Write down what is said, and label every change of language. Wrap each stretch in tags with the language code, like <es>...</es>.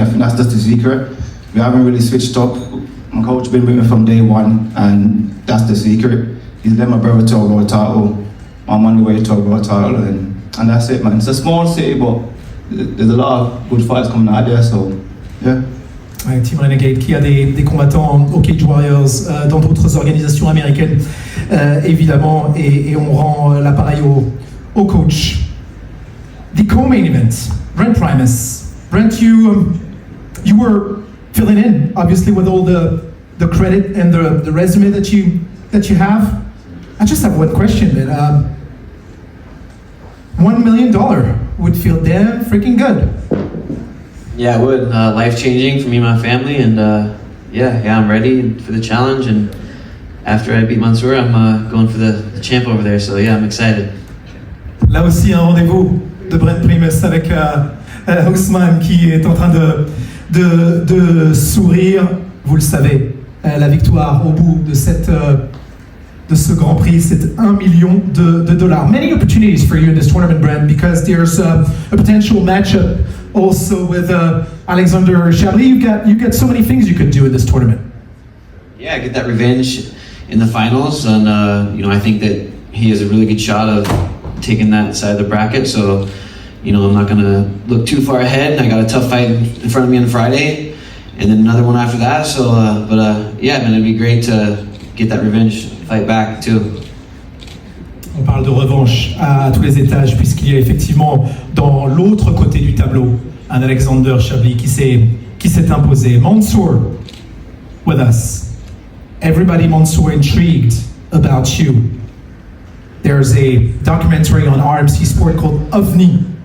<en>I think that's just the secret. We haven't really switched up. My coach has been with me from day one, and that's the secret. he's led my brother to a world title. I'm on the way to a world title, and that's it, man. It's a small city, but there's a lot of good fights coming out there, so yeah.</en> <fr>Ouais, Team Renegade qui a des combattants au Cage Warriors, dans d'autres organisations américaines, évidemment, et on rend l'appareil au coach.</fr> <en>The co-main event, Brent Primus. Brent, you were filling in, obviously, with all the credit and the resume that you have. I just have one question, man. $1 million would feel damn freaking good. Yeah, it would. Life-changing for me and my family, and yeah, I'm ready for the challenge. And after I beat Mansour, I'm going for the champ over there. So yeah, I'm excited.</en> <fr>Là aussi, un rendez-vous de Brent Primus avec Ousmane qui est en train de sourire. Vous le savez, la victoire au bout de ce Grand Prix, c'est $1 million.</fr> <en>Many opportunities for you in this tournament, Brent, because there's a potential matchup also with Alexander Chablis. You got so many things you could do in this tournament. Yeah, get that revenge in the finals, and I think that he has a really good shot of taking that side of the bracket. So, I'm not gonna look too far ahead. I got a tough fight in front of me on Friday, and then another one after that. So, yeah, man, it'd be great to get that revenge fight back too.</en> <fr>On parle de revanche à tous les étages, puisqu'il y a effectivement dans l'autre côté du tableau un Alexander Chablis qui s'est imposé.</fr> <en>Mansour with us. Everybody, Mansour, intrigued about you. There's a documentary on RMC Sport called OVNI.</en>